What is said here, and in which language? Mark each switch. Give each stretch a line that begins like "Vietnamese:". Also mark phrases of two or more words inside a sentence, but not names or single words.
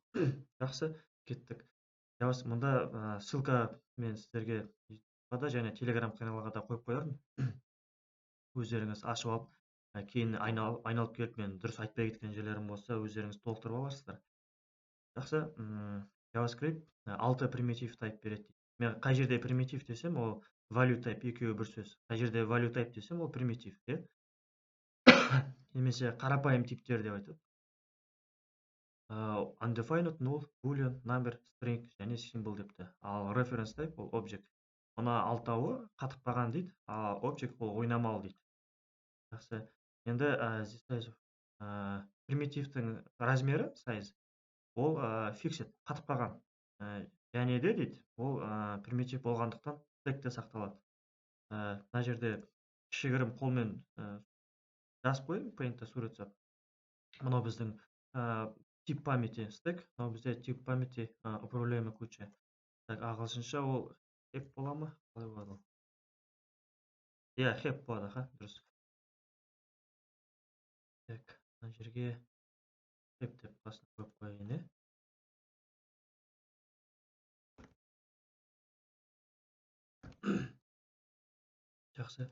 Kazakh: Жақсы, кеттік. Мұнда ссылка мен сіздерге YouTube'да және Telegram каналға да қойып қоярмын. Өздеріңіз ашып алып, кейін айналып келіп, мен дұрыс айтпай кеткен жерлерім болса, өздеріңіз толықтырып аласыздар. Жақсы, JavaScript 6 примитив type береді. Мен қай жерде примитив десем, ол
English: value type,
Kazakh: екеуі бір сөз. Қай жерде
English: value type
Kazakh: десем, ол примитив. Немесе қарапайым типтер деп айтады. Undefined,
English: null, boolean, number, string
Kazakh: және symbol депті. Ал
English: reference type
Kazakh: ол object. Мұна алтауы қатып қалған дейді, ал object ол ойнамалы дейді. Жақсы. Енді примитивтің размері, size, ол fixed, қатып қалған. Және де дейді, ол примитив болғандықтан стекте сақталады. Мына жерде кішігірім қолмен жазып қойдым, пейнтте сурет жасап. Мынау біздің
Russian: тип памяти стек,
Kazakh: мынау бізде
Russian: тип памяти управляемая куча.
Kazakh: Так, ағылшынша ол heap бола ма? Қалай болады ол? Иә, heap болады, дұрыс. Так, мына жерге heap деп басын қойып қойайын. Жақсы.